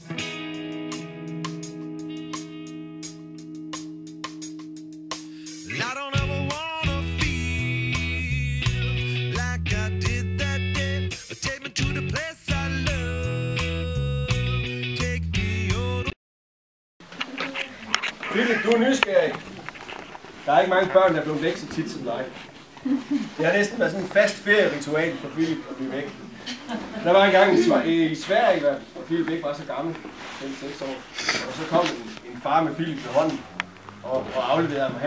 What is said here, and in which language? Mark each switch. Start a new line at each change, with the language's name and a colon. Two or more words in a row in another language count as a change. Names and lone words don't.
English: And I don't ever wanna feel like I did that day. Take me to the place I love. Take me on.
Danish: Philip, du er nysgerrig. Der er ikke mange børn, der er blevet væk så tit som dig. Det har næsten været sådan en fast ferieritual for Philip at blive væk. Der var engang i Sverige, hvor Philip ikke var så gammel, 5-6 år. Og så kom en far med Philip ved hånden og afleverede ham.